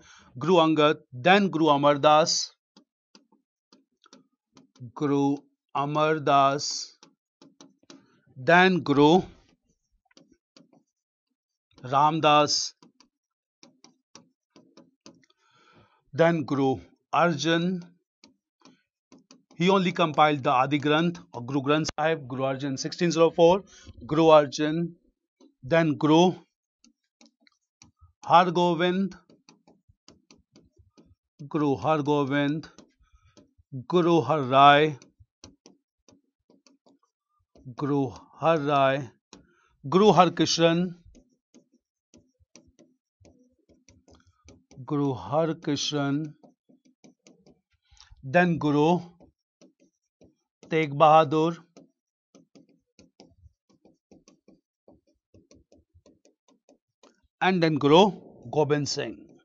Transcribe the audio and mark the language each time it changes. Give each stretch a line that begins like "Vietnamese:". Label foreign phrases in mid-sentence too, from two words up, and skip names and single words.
English: Guru Angad, then Guru Amar Das, Guru Amar Das, then Guru Ramdas, then Guru Arjan. He only compiled the Adi Granth or Guru Granth Sahib, Guru Arjan 1604, Guru Arjan, then Guru Har Govind, Guru Har Govind, Guru Har Rai, Guru Har Rai, Guru Har Krishan, Guru Har Krishan, then Guru Tegh Bahadur, and then Guru Gobind Singh.